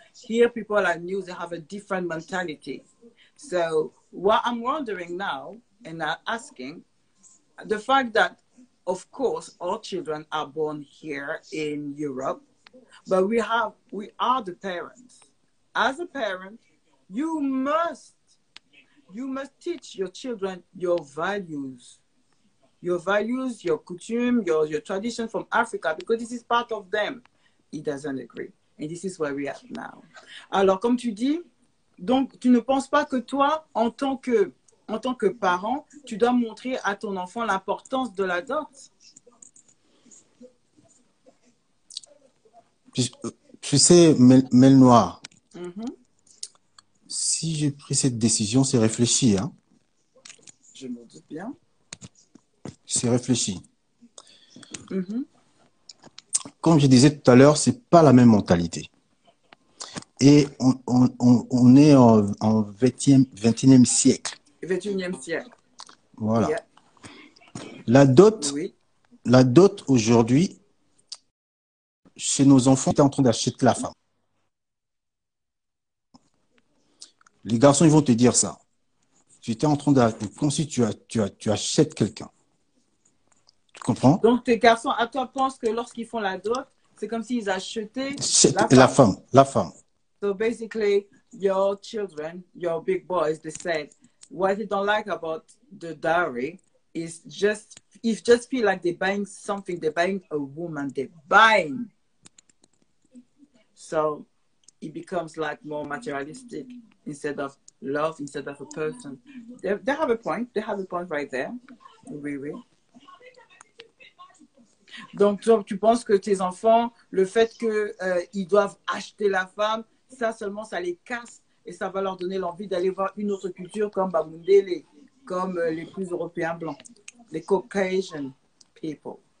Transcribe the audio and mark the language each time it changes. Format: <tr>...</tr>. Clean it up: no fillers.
<en>Here, people are new, they have a different mentality. So what I'm wondering now, and I'm asking, the fact that, of course, all children are born here in Europe, but we are the parents. As a parent, you must teach your children your values, your coutume, your tradition from Africa, because this is part of them. He doesn't agree. And this is where we are now.</en> <fr>Alors, comme tu dis, donc, tu ne penses pas que toi, en tant que parent, tu dois montrer à ton enfant l'importance de la dot? Tu sais, Mel Noir, si j'ai pris cette décision, c'est réfléchi. Hein? Je me doute bien. C'est réfléchi. Comme je disais tout à l'heure, c'est pas la même mentalité. Et on est en 21e siècle. 21e siècle. Voilà. Yeah. La dot aujourd'hui, chez nos enfants, tu es en train d'acheter la femme. Les garçons, ils vont te dire ça. Tu étais en train d'acheter, comme si tu achètes quelqu'un. Tu comprends? Donc, tes garçons, à toi, pensent que lorsqu'ils font la dot, c'est comme s'ils achetaient la femme. La femme.</fr> <en>So basically, your children, your big boys, they said, what they don't like about the dowry is just feel like they're buying something, they're buying a woman, they're buying. So it becomes like more materialistic instead of love, instead of a person. They have a point. They have a point right there.</en> <fr>Oui, oui. Donc, toi, tu penses que tes enfants, le fait qu'ils doivent acheter la femme, ça seulement, ça les casse et ça va leur donner l'envie d'aller voir une autre culture comme Bamundele, comme les plus européens blancs, les</fr> <en>Caucasian people.</en>